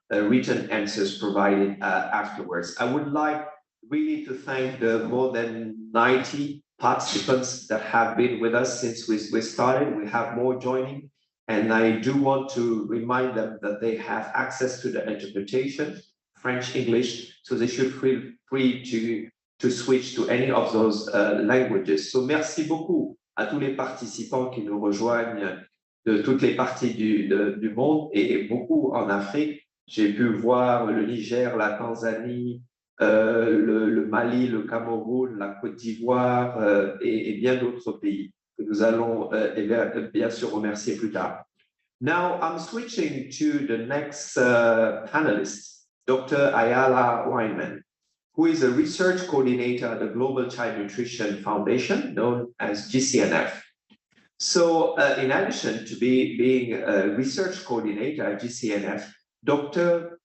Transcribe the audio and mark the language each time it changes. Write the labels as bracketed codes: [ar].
[en] written answers provided afterwards. I would like really to thank the more than 90 participants that have been with us since we started. We have more joining, and I do want to remind them that they have access to the interpretation, French, English, so they should feel free to switch to any of those languages. [fr] So merci beaucoup à tous les participants qui nous rejoignent de toutes les parties du monde et beaucoup en Afrique. J'ai pu voir le Niger, la Tanzanie, le Mali, le Cameroun, la Côte d'Ivoire et bien d'autres pays que nous allons bien sûr remercier plus tard. [en] Now I'm switching to the next panelist, Dr. Ayala Weinman, who is a research coordinator at the Global Child Nutrition Foundation, known as GCNF. So in addition to being a research coordinator at GCNF, Dr.